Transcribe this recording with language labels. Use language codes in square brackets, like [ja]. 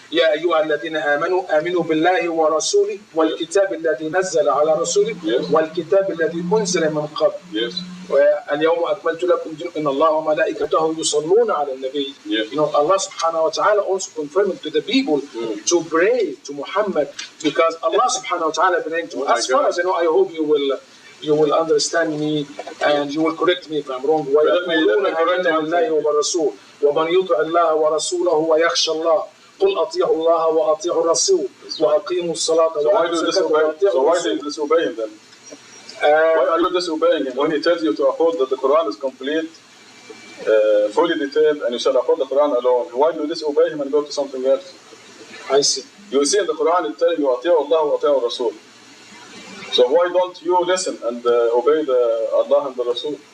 [ar] يا أيها الذين آمنوا آمنوا بالله ورسوله والكتاب الذي نزل على رسوله والكتاب الذي أنزل من قبل. [en] Yes. [ar] اليوم أكملت لكم إن الله وملائكته يصلون على النبي. [en] Yes. Allah subhanahu wa ta'ala also confirmed to the people to pray to Muhammad, because Allah subhanahu wa ta'ala praying to as far as I know, I hope you will understand me and you will correct me if I'm wrong. [ar] ويقولون آمنا بالله وبالرسول ومن يطع الله ورسوله ويخشى الله قل أطيعوا الله وأطيعوا الرسول وأقيموا الصلاة وآتوا الزكاة. [en] So why do you disobey him then? Why are you disobeying him when he tells you to uphold that the Quran is complete, fully detailed, and you shall uphold the Quran alone. Why do you disobey him and go to something else? I see. You see in the Quran it telling you [ar] أطيعوا الله وأطيعوا الرسول. [en] So why don't you listen and obey Allah and the Rasul?